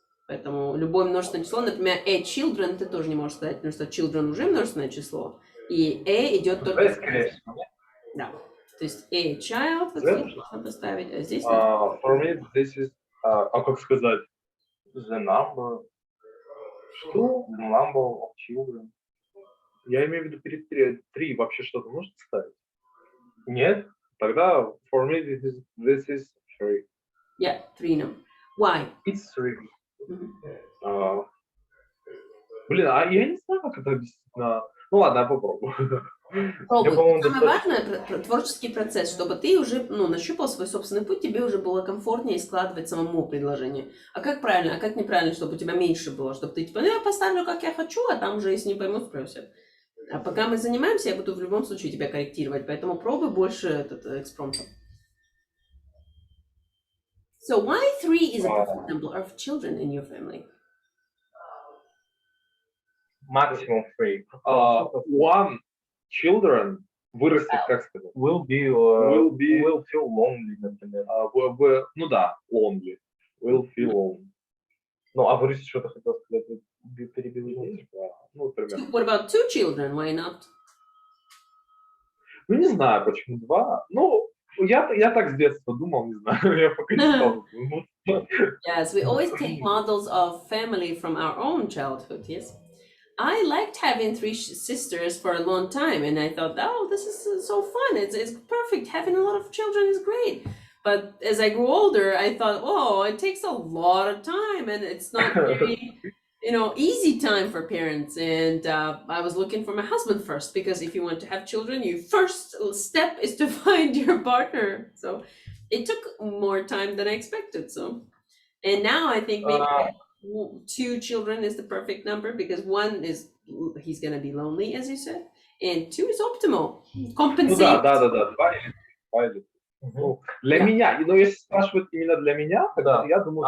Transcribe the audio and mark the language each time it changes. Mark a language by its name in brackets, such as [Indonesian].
[Russian] Поэтому любое множественное число, например, children ты тоже не можешь сказать, потому что children уже множественное число, и идет только... Да. То есть child, вот здесь можно поставить, а здесь... [English] For me, this is... [Russian] как сказать? [English] The number... [Russian] Что? [English] The number of children. [Russian] Я имею в виду перед 3 вообще что-то можно ставить? Нет? Тогда [English] for me, this is 3. Yeah, 3 no. Why? It's 3. [Russian] Блин, а я не знаю, как это действительно... Ну ладно, я попробую. Пробуй. Самое важное — творческий процесс, чтобы ты уже нащупал свой собственный путь, тебе уже было комфортнее складывать самому предложение. А как правильно, а как неправильно, чтобы у тебя меньше было, чтобы ты типа, я поставлю, как я хочу, а там уже, если не поймут, спросят. А пока мы занимаемся, я буду в любом случае тебя корректировать, поэтому пробуй больше экспромтов. [English] So why 3 is a perfect number of children in your family? Maximum 3. One children [Russian] вырастет, как сказать? [English] Will feel lonely, [Russian] например. Ну да, lonely. [English] Will feel lonely. [Russian] Ну, а вы что-то хотел сказать? Перебил меня? Ну, примерно. What about 2 children? Why not? Ну, не знаю, почему 2. Ну, я так с детства думал, не знаю, я пока не стал думать. [English] Yes, we always take models of family from our own childhood, yes. I liked having 3 sisters for a long time, and I thought, oh, this is so fun. It's perfect. Having a lot of children is great. But as I grew older, I thought, oh, it takes a lot of time, and it's not very, easy time for parents. And I was looking for my husband first, because if you want to have children, your first step is to find your partner. So it took more time than I expected. So, and now I think maybe 2 children is the perfect number, because 1 is he's gonna be lonely, as you said, and 2 is optimal. Compensate. [Russian] Да. 2 или 3. Для меня, но если спрашивают именно для меня, тогда я думаю...